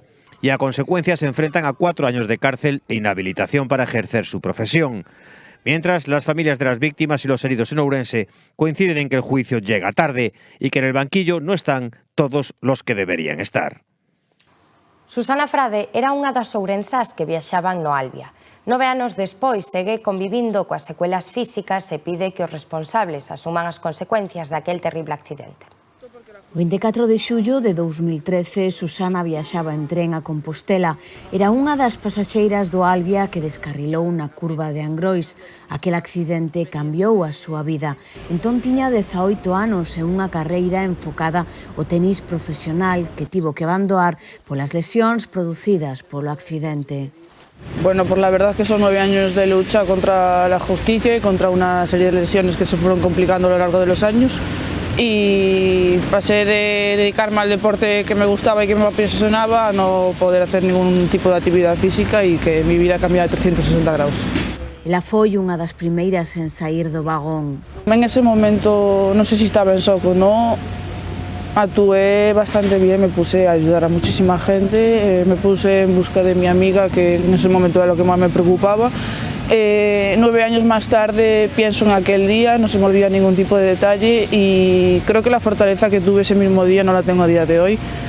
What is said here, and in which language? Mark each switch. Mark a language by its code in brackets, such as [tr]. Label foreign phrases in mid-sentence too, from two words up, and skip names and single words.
[es] Y a consecuencia se enfrentan a 4 años de cárcel e inhabilitación para ejercer su profesión. Mientras, las familias de las víctimas y los heridos en Ourense coinciden en que el juicio llega tarde y que en el banquillo no están todos los que deberían estar. [gl] Susana Frade era unha das ourensás que viaxaban no Albia. 9 anos despois segue convivindo coas secuelas físicas e pide que os responsables asuman as consecuencias daquel terrible accidente. O 24 de xullo de 2013, Susana viaxaba en tren a Compostela. Era unha das pasaxeiras do Albia que descarrilou na curva de Angrois. Aquel accidente cambiou a súa vida. Entón tiña 18 anos e unha carreira enfocada ao tenis profesional que tivo que abandonar polas lesións producidas polo accidente. [es] Bueno, pues la verdad que son 9 años de lucha contra la justicia y contra una serie de lesiones que se fueron complicando a lo largo de los años. Y pasé de dedicarme al deporte que me gustaba y que me apasionaba a no poder hacer ningún tipo de actividad física y que mi vida cambiara de 360 grados. [gl] Ela foi unha das primeiras en sair do vagón. [es] En ese momento no sé si estaba en shock o no, actué bastante bien, me puse a ayudar a muchísima gente, me puse en busca de mi amiga, que en ese momento era lo que más me preocupaba. 9 años más tarde pienso en aquel día, no se me olvida ningún tipo de detalle y creo que la fortaleza que tuve ese mismo día no la tengo a día de hoy.